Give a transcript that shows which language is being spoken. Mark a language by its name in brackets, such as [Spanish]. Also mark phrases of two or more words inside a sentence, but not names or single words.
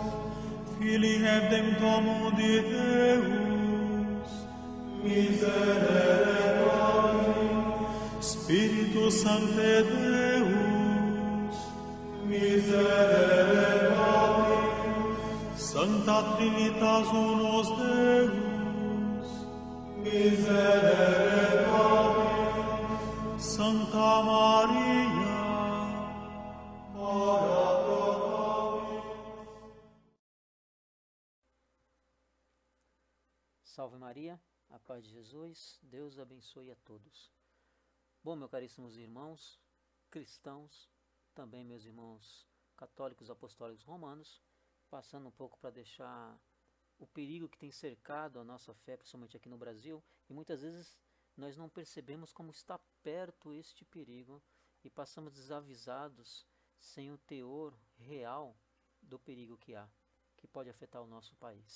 [Latin] Filii Redemptor mundi Deus, miserere nobis, Spiritus Sancte Deus, miserere nobis, Sancta Trinitas Unus Deus, miserere nobis, Sancta Maria, ora pro nobis. [Portuguese] Salve Maria, a paz de Jesus, Deus abençoe a todos. Bom, meus caríssimos irmãos, cristãos, também meus irmãos católicos apostólicos romanos, passando um pouco para deixar o perigo que tem cercado a nossa fé, principalmente aqui no Brasil, e muitas vezes nós não percebemos como está perto este perigo e passamos desavisados sem o teor real do perigo que há, que pode afetar o nosso país.